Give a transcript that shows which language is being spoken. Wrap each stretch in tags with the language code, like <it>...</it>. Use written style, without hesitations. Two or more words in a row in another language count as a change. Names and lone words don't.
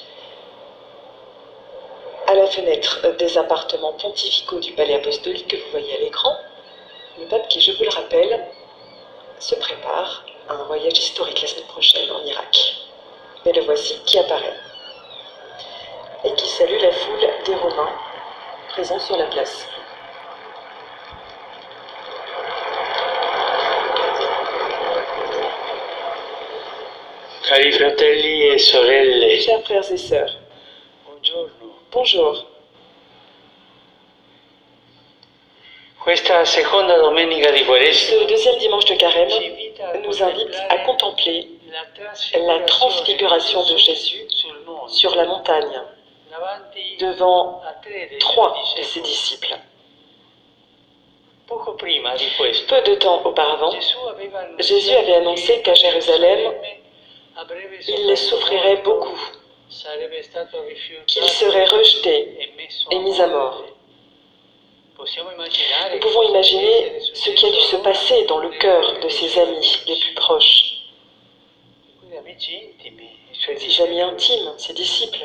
<fr>à la fenêtre des appartements pontificaux du palais apostolique que vous voyez à l'écran. Le pape qui, je vous le rappelle, se prépare à un voyage historique la semaine prochaine en Irak. Mais le voici qui apparaît et qui salue la foule des Romains présents sur la place.</fr> <it>Cari fratelli e sorelle,</it> <fr>Chers frères et sœurs,</fr> <it>buongiorno.</it> <fr>bonjour.</fr> <it>Questa seconda domenica di</it> <fr>Ce</fr> <it>Quaresima</it> <fr>deuxième dimanche de carême</fr> <it>ci invita a</it> <fr>nous invite à contempler</fr> <it>la</it> <fr>la transfiguration de Jésus</fr> <it>sul monte,</it> <fr>sur la montagne</fr> <it>davanti</it> <fr>devant</fr> <it>a tre dei</it> <fr>3</fr> <it>suoi</it> <fr>de ses disciples.</fr> <it>Poco prima di questo,</it> <fr>Peu de temps auparavant, Jésus avait annoncé qu'à Jérusalem, il souffrirait beaucoup, qu'il serait rejeté et mis à mort. Nous pouvons imaginer ce qui a dû se passer dans le cœur de ses amis les plus proches, ses amis intimes, ses disciples.</fr>